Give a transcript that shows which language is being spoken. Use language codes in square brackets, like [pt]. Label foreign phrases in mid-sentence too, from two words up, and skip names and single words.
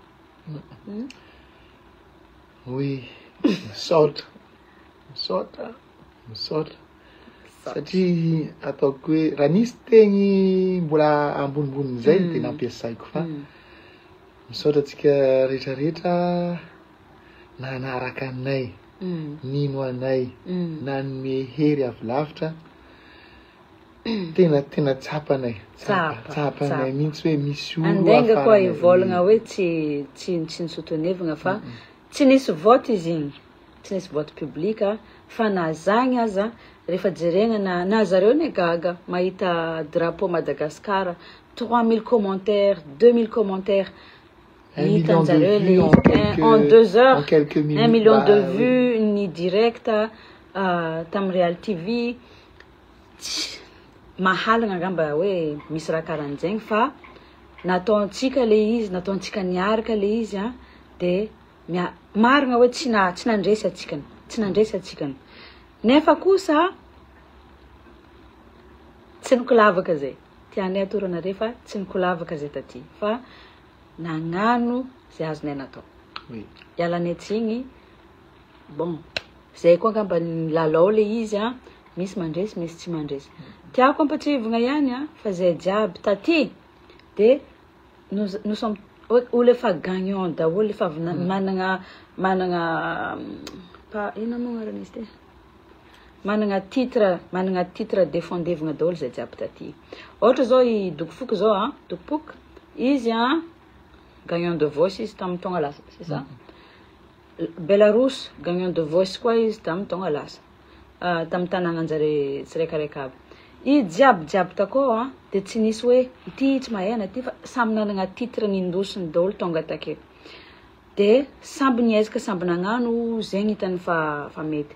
[mg] Oui, misaotra satria ataoko hoe raha nisy teny mbola ambonimbonizay de nampiasaiko fa misaotra atsika rehetrarehetra nanaraka anay, nino anay, nanome hery avy lavitra, tena tsapanay mihitsy hoe misy olo andenga koa ivolagna hoe tsy nisotonevagna fa tsy nisy vote izy igny, tsy nisy [fr] vote public [mg] fa nazagny aza rehefa jeregna na zareo ne gaga mahita drapeau Madagasikara [fr] 3000 commentaires, 2000 commentaires. En 2 heures, 1 million de vues, ni direct, [mg] tam Real TV. Mahalagna ngamba hoe misy raha karan'zegny fa nataontsika le izy, nataontsika niaraka le izy de marigna hoe tsy nandresy atsikany. Nefa kosa tsy nikolavaka zay. Tianay atorana refa tsy nikolavaka zay taty fa nagnano zay azonay natao. Ialanay tsigny. Bon, zay koa ngamba lalao le izy misy mandresy, misy tsy mandresy. Tiako ampatrivagna ihany fa zay jiaby taty de [fr] nous sommes [mg] olo efa gagnant daholo, efa managna pa ino moa agnarany izy ty? Managna titre défendevagna daholo zay jiaby taty. Ohatra zao i Dokofoky zao Dokopoky izy [fr] gagnant de [mg] voice izy tamin'ny taona lasa, [fr] c'est ça? [mg] Belarus [fr] gagnant de [mg] voice koa izy tamin'ny taona lasa. Tamin'ny tanàgnanjare tsiraikaraika aby. I jiaby takao de tsy nisy hoe ity tsy mahena ty fa samby nanagna titre nindosiny daholo tonga takeo. De samby niezaka samby nagnano zegny hitany fa mety.